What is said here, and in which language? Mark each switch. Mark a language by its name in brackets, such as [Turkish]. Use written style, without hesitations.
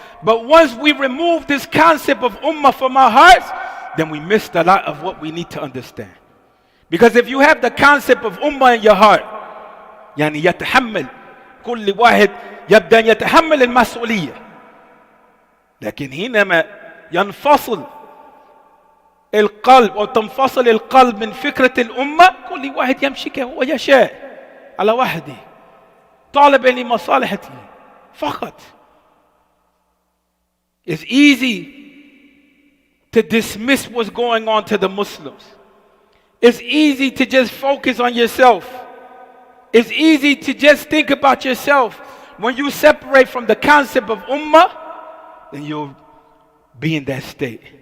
[English] But once we remove this concept of ummah from our hearts, then we missed a lot of what we need to understand. Because if you have the concept of ummah in your heart, [Arabic] يعني يتحمل كل واحد يبدأ أن يتحمل المسؤولية. لكن حينما ينفصل القلب أو تنفصل القلب من فكرة الأمة، كل واحد يمشي كهو يشاء على وحده طالبا لمصالحته فقط. [English] It's easy to dismiss what's going on to the Muslims. It's easy to just focus on yourself. It's easy to just think about yourself. When you separate from the concept of ummah, then you'll be in that state.